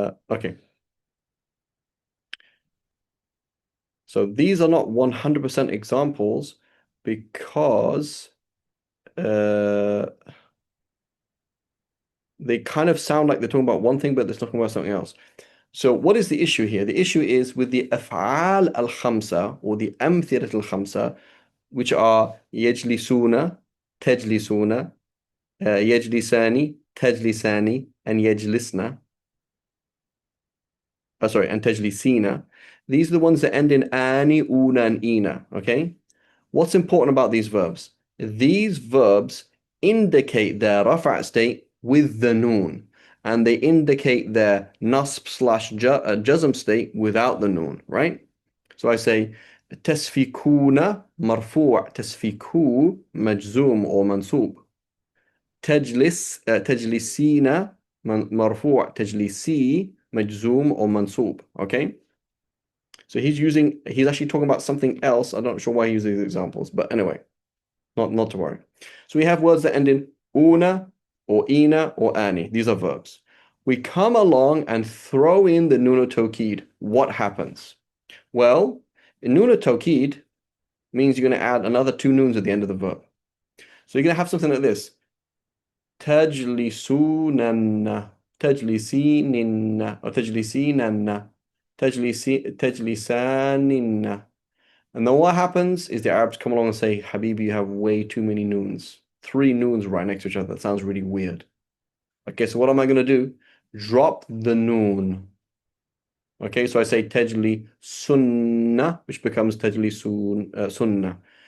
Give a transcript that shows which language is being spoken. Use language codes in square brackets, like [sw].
[en] okay so these are not 100% examples because they kind of sound like they're talking about one thing, but they're talking about something else. So what is the issue here? The issue is with the af'al al-khamsa or the amthilat al-khamsa, which are yajlisuna, tajlisuna, yajlisani, tajlisani, and yajlisna. Sorry, and tajlisina. These are the ones that end in ani, una, and ina. Okay. What's important about these verbs? These verbs indicate their rafa' state with the noon, and they indicate their nasb slash jazm state without the noon, right? So I say tasfikuna marfu' tasfiku majzum or mansub. [ar] تجلسين مرفوع تجلسي مجزوم [en] or mansub. Okay. So he's actually talking about something else. I'm not sure why he uses these examples, but anyway, not to worry. So we have words that end in una or ina or ani. These are verbs. We come along and throw in the nuna tawkid. What happens? Well, nuna tawkid means you're going to add another 2 noons at the end of the verb. So you're going to have something like this. [ar] تجلسونن تجلسينن or تجلسينن تجلسانن. [en] And then what happens is the Arabs come along and say, Habibi, you have way too many noons. 3 noons right next to each other. That sounds really weird. Okay, so what am I going to do? Drop the noon. Okay, so I say tajli sunnah, which becomes tajli sunnah.